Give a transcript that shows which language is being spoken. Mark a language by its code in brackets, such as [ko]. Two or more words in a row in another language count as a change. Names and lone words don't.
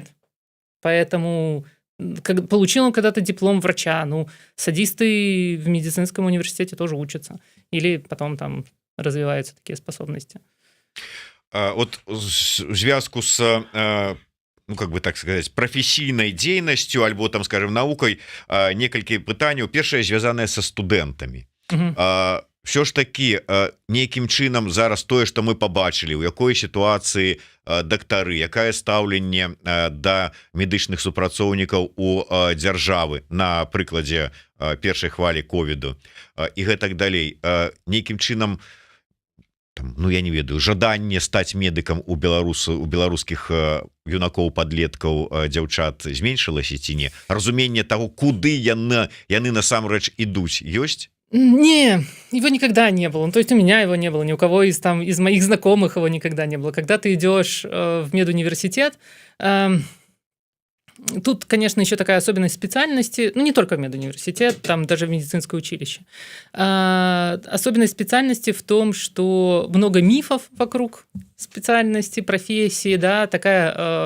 [ru] Поэтому получил он когда-то диплом врача. Садисты в медицинском университете тоже учатся. Или потом там развиваются такие способности. Вот [be] в звязку [ru] с так сказать, [be] професійнай дзейнасцю альбо там, скажем, наукай, некалькі пытанняў. Першае звязанае са студэнтамі. Все ж таки нейкім чынам зараз тое, што мы побачылі, у якой сітуацыі дактары, якае стаўленне да медычных супрацоўнікаў у дзяржавы на прыкладзе першай хвалі ковіду і гэтак далей, нейкім чынам, я не ведаю, жаданне стаць медыкам у беларускіх юнакоў, падлеткаў, дзяўчат зменшылася ці не? Разуменне таго, куды яны насамрэч ідуць, ёсць? [ru] Не, его никогда не было. То есть у меня его не было, ни у кого из моих знакомых его никогда не было. Когда ты идешь в медуниверситет, тут, конечно, еще такая особенность специальности, не только в медуниверситет, там даже в медицинское училище. Особенность специальности в том, что много мифов вокруг специальности, профессии, да, такая...